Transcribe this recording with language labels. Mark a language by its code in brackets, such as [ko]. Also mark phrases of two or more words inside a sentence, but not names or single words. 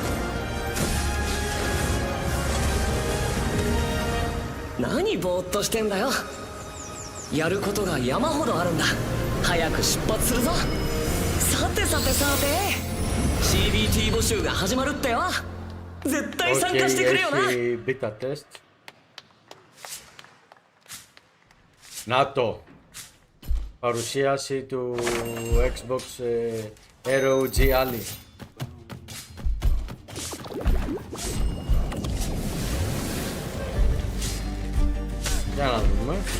[ja] 何ぼーっとしてんだよ。やることが山ほどあるんだ。早く出発するぞ。さてさてさて CBT 募集が始まるってよ。絶対参加してくれよな。 [en] Beta test. [el] Να το. Παρουσίαση του Xbox ROG άλλη. Για να δούμε.